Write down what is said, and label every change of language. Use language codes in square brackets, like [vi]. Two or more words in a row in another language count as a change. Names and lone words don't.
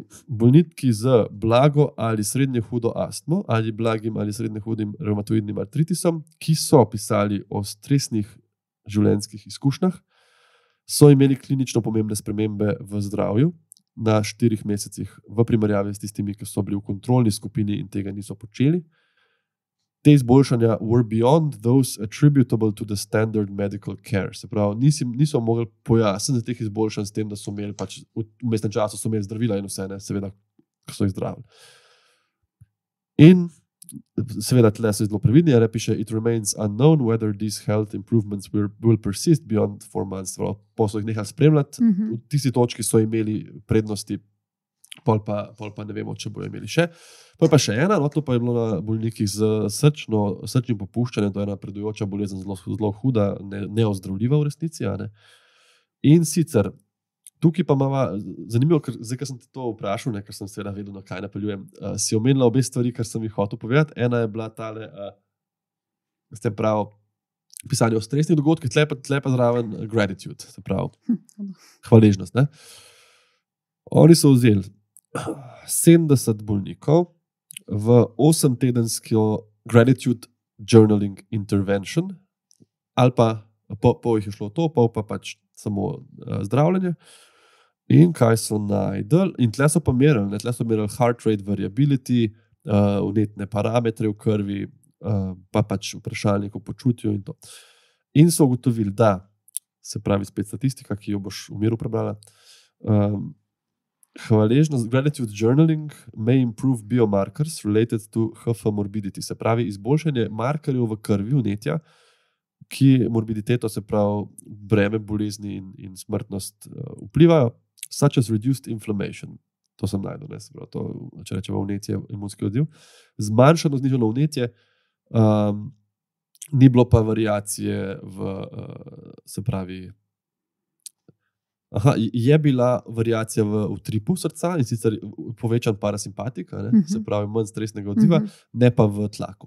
[sl] Bolniki z blago ali srednje hudo astmo ali blagim ali srednje hudim revmatoidnim artritisom, ki so pisali o stresnih življenjskih izkušnjah, so imeli klinično pomembne spremembe v zdravju na 4 mesecih v primerjavi s tistimi, ki so bili v kontrolni skupini in tega niso počeli. Te izboljšanja [en] were beyond those attributable to the standard medical care. [sl] Se pravi, niso mogli pojasniti teh izboljšanj s tem, da so imeli pač v vmesnem času so imeli zdravila in vse, seveda, ko so jih zdravili. In seveda, tle so zelo previdni, piše, [en] it remains unknown whether these health improvements will persist beyond 4 months. [sl] Po so jih nehali spremljati, v tisti točki so imeli prednosti, pol pa ne vemo, če bojo imeli še. Pa še ena, to pa je bilo na bolnikih z srčnim popuščanjem, to je napredujoča bolezen, zelo huda, neozdravljiva v resnici. In sicer, tukaj pa imamo zanimivo, ker zdaj, ker sem te to vprašal, ker sem seveda vedel, na kaj napeljujem, si omenila obe stvari, kar sem jih hotel povedati. Ena je bila tale, ste pravi, pisanje o stresnih dogodkih, tle pa zraven gratitude, se pravi, hvaležnost. Oni so vzeli 70 bolnikov v 8-tedensko [en] gratitude journaling intervention, [sl] ali pa pol jih je šlo to, pol pa pač samo zdravljenje. In kaj so najdel? In tle so pa merili, tle so merili [en] heart rate variability, [sl] vnetne parametre v krvi, pa pač vprašalnik o počutju in to. In so ugotovili, da, se pravi spet statistika, ki jo boš v miru prebrala, hvaležnost, [en] gratitude journaling may improve biomarkers related to HF morbidity, [sl] se pravi izboljšanje markerjev v krvi, vnetja, ki morbiditeto, se pravi breme bolezni in smrtnost vplivajo, [en] such as reduced inflammation. [sl] To sem najdel, se pravi, to, če rečemo vnetje, imunski odziv. Zmanjšano znižano vnetje Ni bilo pa variacije se pravi. Je bila variacija v utripu srca in sicer povečan parasimpatik, se pravi manj stresnega odziva, ne pa v tlaku.